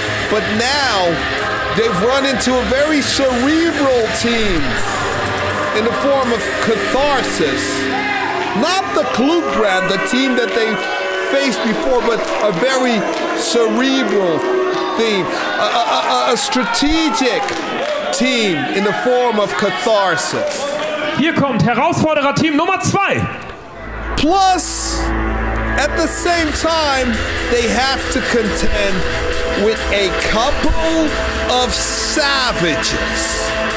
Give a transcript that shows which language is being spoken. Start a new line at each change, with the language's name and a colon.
English: But now, they've run into a very cerebral team in the form of Catharsis. Not the Kluth brand, the team that they faced before, but a very cerebral team, a strategic team in the form of Catharsis.
German: Hier kommt Herausforderer Team Nummer 2.
English: Plus, at the same time, they have to contend with a couple of savages.